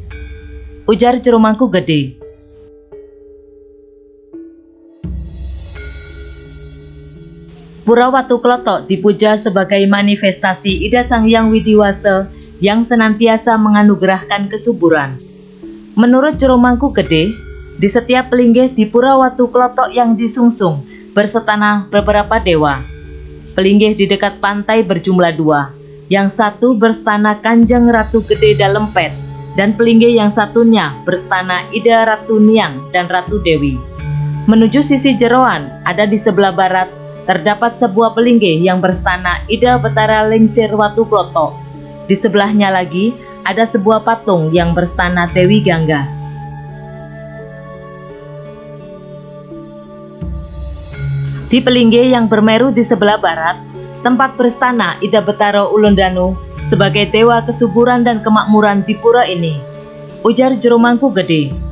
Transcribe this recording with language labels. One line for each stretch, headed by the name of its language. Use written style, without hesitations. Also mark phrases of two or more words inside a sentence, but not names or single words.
Indonesian: Ujar Jero Mangku Gede. Pura Watu Klotok dipuja sebagai manifestasi Ida Sang Hyang Widiwasa yang senantiasa menganugerahkan kesuburan. Menurut Jero Mangku Gede, di setiap pelinggih di Pura Watu Klotok yang disungsung bersetana beberapa dewa. Pelinggih di dekat pantai berjumlah 2, yang satu berstana Kanjeng Ratu Gede Dalempet, dan pelinggih yang satunya berstana Ida Ratu Niang dan Ratu Dewi. Menuju sisi jeroan, ada di sebelah barat, terdapat sebuah pelinggih yang berstana Ida Betara Lingsir Watu Klotok. Di sebelahnya lagi, ada sebuah patung yang berstana Dewi Gangga. Di pelinggih yang bermeru di sebelah barat, tempat berstana Ida Betara Ulundanu sebagai dewa kesuburan dan kemakmuran di pura ini, ujar Jero Mangku Gede.